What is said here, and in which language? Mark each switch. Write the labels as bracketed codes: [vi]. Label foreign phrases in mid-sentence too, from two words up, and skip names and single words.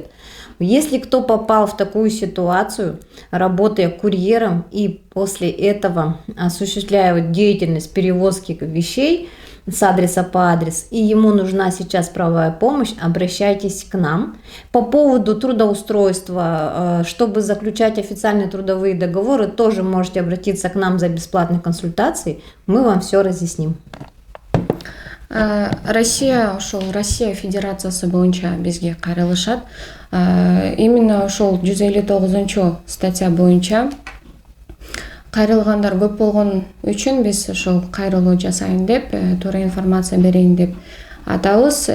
[ru] Если кто попал в такую ситуацию, работая курьером и после этого осуществляя деятельность перевозки вещей с адреса по адрес, и ему нужна сейчас правовая помощь, обращайтесь к нам. По поводу трудоустройства, чтобы заключать официальные трудовые договоры, тоже можете обратиться к нам за бесплатной консультацией, мы вам все разъясним. [ky] Россия Федерациясы боюнча бизге кайрылышат. Именно ошол 159 статья боюнча кайрылгандар көп болгон үчүн биз ошол кайрылуу жасайын деп, туура информация берейин деп атабыз.